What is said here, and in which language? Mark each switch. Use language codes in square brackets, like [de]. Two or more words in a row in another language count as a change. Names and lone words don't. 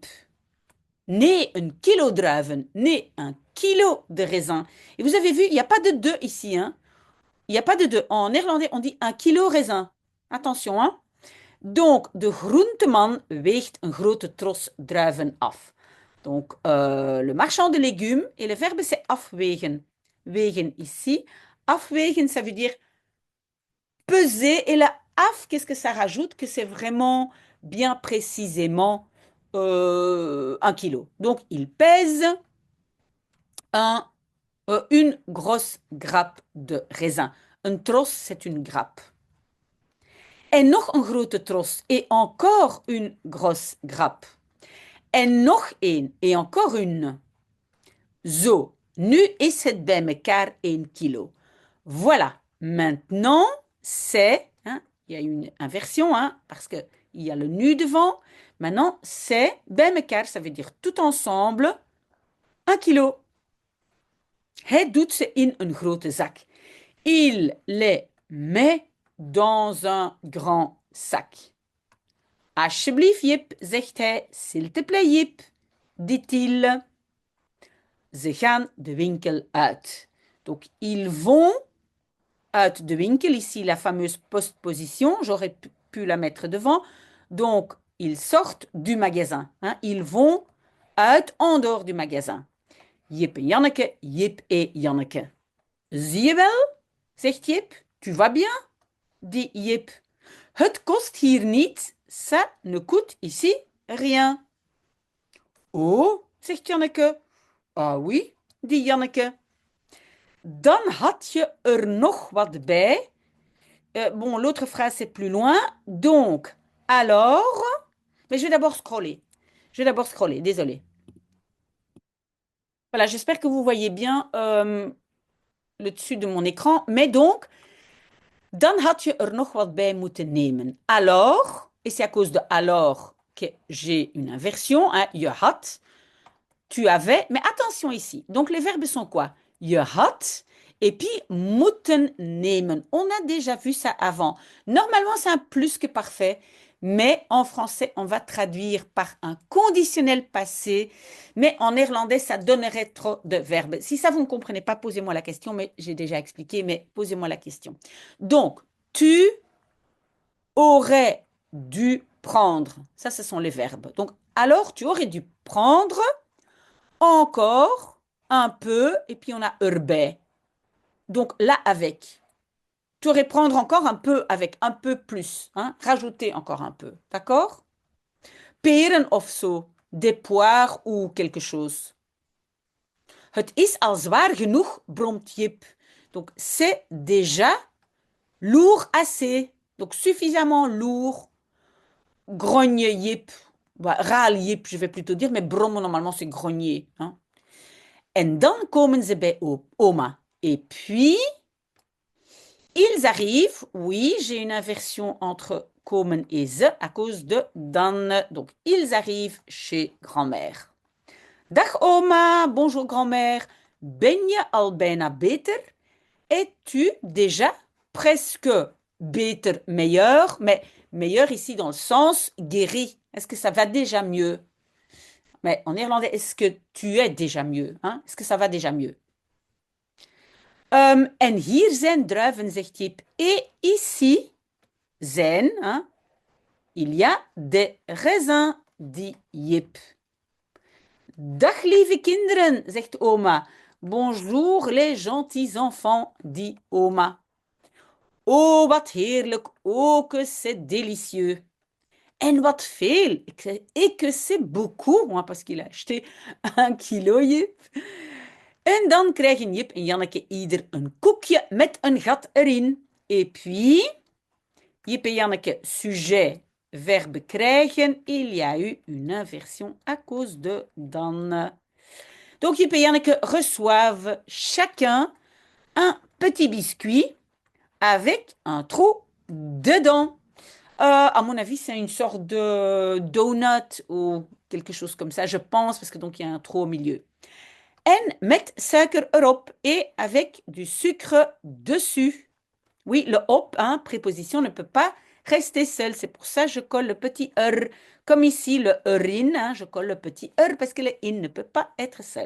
[nl] Nee, een kilo druiven. Nee, [fr] un kilo de raisin. Et vous avez vu, il n'y a pas de deux ici. Hein. Il n'y a pas de deux. En néerlandais, on dit un kilo raisin. Attention, hein. Donc, [nl] de groenteman weegt een grote tros druiven af. [fr] Donc, le marchand de légumes, et le verbe c'est afwegen. Wegen ici. Afwegen, ça veut dire peser. Et la af, qu'est-ce que ça rajoute? Que c'est vraiment bien précisément 1 kilo. Donc, il pèse un, une grosse grappe de raisin. Un tros, c'est une grappe. [nl] En nog een grote tros. [fr] Et encore une grosse grappe. [nl] En nog één. [fr] Et encore une. [nl] Zo. Nu is het bij elkaar 1 kilo. [fr] Voilà. Maintenant, c'est, hein, il y a une inversion, hein, parce qu'il y a le nu devant. Maintenant, c'est [nl] bij elkaar, [fr] ça veut dire tout ensemble, 1 kilo. [nl] Hij doet ze in een grote zak. [fr] Il les met dans un grand sac. [nl] Alsjeblieft, Jip, zegt hij. [fr] S'il te plaît, Jip, dit-il. [nl] Ze gaan de winkel uit. [fr] Donc, ils vont [nl] uit de winkel. [fr] Ici, la fameuse postposition. J'aurais pu la mettre devant. Donc, ils sortent du magasin. Hein. Ils vont uit en dehors du magasin. Jip en Janneke, Jip et Janneke. [nl] Zie je wel, zegt Jip. [fr] Tu vas bien, dit Jip. [nl] Het kost hier niet. [fr] Ça ne coûte ici rien. [nl] Oh, zegt Janneke. [fr] Ah oui, dit Janneke. [nl] Dan had je er nog wat bij. [fr] Bon, l'autre phrase, c'est plus loin. Donc, alors... Mais je vais d'abord scroller. Désolé. Voilà, j'espère que vous voyez bien le dessus de mon écran. Mais donc, [nl] dan had je er nog wat bij moeten nemen. [fr] Alors, et c'est à cause de alors que j'ai une inversion, hein, [nl] je had, [fr] tu avais, mais attention ici. Donc les verbes sont quoi? [nl] Je had [fr] et puis [nl] moeten nemen. [fr] On a déjà vu ça avant. Normalement, c'est un plus que parfait, mais en français, on va traduire par un conditionnel passé, mais en néerlandais, ça donnerait trop de verbes. Si ça, vous ne comprenez pas, posez-moi la question, mais j'ai déjà expliqué, mais posez-moi la question. Donc, tu aurais dû prendre. Ça, ce sont les verbes. Donc, alors, tu aurais dû prendre encore un peu, et puis on a erbij. Donc là, avec. Tu aurais prendre encore un peu avec, un peu plus. Hein? Rajouter encore un peu. D'accord? [nl] Peren of zo. [fr] Des poires ou quelque chose. [nl] Het is al zwaar genoeg, bromt Jip. [fr] Donc c'est déjà lourd assez. Donc suffisamment lourd. Grogne Jip. Bah, râle Jip, je vais plutôt dire, mais brommen normalement c'est grogner. Hein? [nl] En dan komen ze bij oma. [fr] Et puis, ils arrivent. Oui, j'ai une inversion entre komen et ze à cause de dan. Donc, ils arrivent chez grand-mère. [nl] Dag oma, [fr] bonjour grand-mère. [nl] Ben je al bijna beter? [fr] Es-tu déjà presque beter, meilleur? Mais meilleur ici dans le sens guéri. Est-ce que ça va déjà mieux? Mais en néerlandais, est-ce que tu es déjà mieux? Hein? Est-ce que ça va déjà mieux? [nl] En hier zijn druiven, zegt Jip. [fr] Et ici zijn, hein, il y a des raisins, dit Jip. [nl] Dag lieve kinderen, zegt oma. [fr] Bonjour les gentils enfants, dit oma. [nl] Oh, wat heerlijk. [fr] Oh, que c'est délicieux. [nl] En wat veel. [fr] Et que c'est beaucoup, hein, parce qu'il a acheté 1 kilo, Jip. [nl] En dan krijgen Jip en Janneke ieder een koekje met een gat erin. [fr] Et puis, Jip et Janneke, sujet, verbe krijgen. Il y a eu une inversion à cause de dan. Donc, Jip et Janneke reçoivent chacun un petit biscuit avec un trou dedans. À mon avis, c'est une sorte de donut ou quelque chose comme ça, je pense, parce que donc il y a un trou au milieu. [nl] En met suiker erop [fr] et avec du sucre dessus. Oui, le op, hein, préposition, ne peut pas rester seul. C'est pour ça que je colle le petit er. Comme ici, le erin, hein, je colle le petit er parce que le in ne peut pas être seul.